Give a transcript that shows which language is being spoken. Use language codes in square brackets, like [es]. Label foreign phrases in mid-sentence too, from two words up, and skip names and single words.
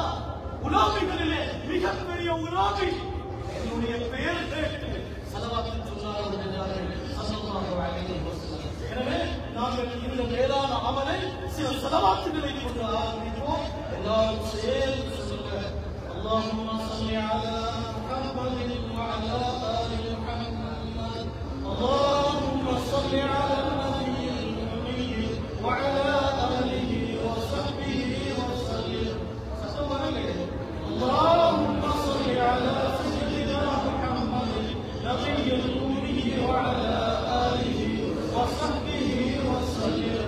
[ta] உலாமிகளிலே மிகப்பெரிய உலாமி என்னுடைய பெயர் கேட்டு ஸலவாத்து சொன்னார்கள் என்றார்கள் [ar] صلى الله عليه وسلم. [ta] எனவே நாங்கள் இந்த மேலான அமலை சில ஸலவாத்துகளை கொண்டு ஆரம்பிப்போம். எல்லாரும் சேர்ந்து சொல்லுங்க. [ar] اللهم صل على محمد وعلى آل محمد. اللهم صل على النبي الأمي وعلى آله وصحبه وسلم. اللهم صل على سيدنا محمد نبي الأمي وعلى آله وصحبه وسلم.